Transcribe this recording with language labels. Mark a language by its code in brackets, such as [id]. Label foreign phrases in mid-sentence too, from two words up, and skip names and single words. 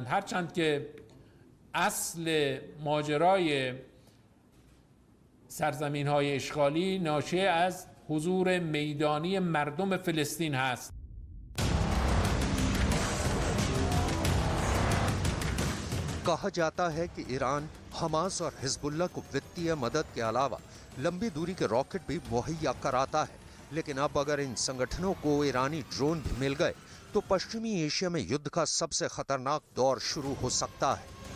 [fa] هرچند که اصل ماجرای سرزمین‌های اشغالی ناشی از حضور میدانی مردم فلسطین هست. [hi] कहा जाता है कि ईरान हमास और हिजबुल्ला को वित्तीय मदद के अलावा लंबी दूरी के रॉकेट भी मुहैया कराता है। लेकिन अब अगर इन संगठनों को ईरानी ड्रोन भी मिल गए तो पश्चिमी एशिया में युद्ध का सबसे खतरनाक दौर शुरू हो सकता है।